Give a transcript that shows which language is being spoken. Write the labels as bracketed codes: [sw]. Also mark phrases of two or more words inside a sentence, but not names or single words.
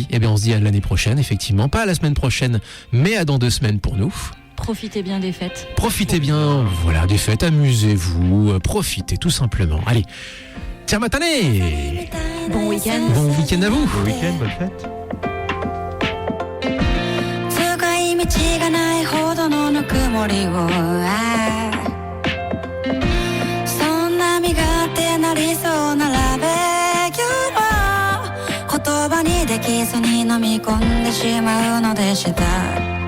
[fr] Eh bien, on se dit à l'année prochaine, effectivement. Pas à la semaine prochaine, mais à dans 2 semaines pour nous. Profitez bien des fêtes. Profitez bien, voilà, des fêtes, amusez-vous, profitez tout simplement. Allez. Tiens, matane! Bon week-end. Bon week-end à vous. Bon week-end, bonne fête. [ja] 使い道がないほどのぬくもりをそんな身勝手なりそうなラベキューを言葉にできずに飲み込んでしまうのでした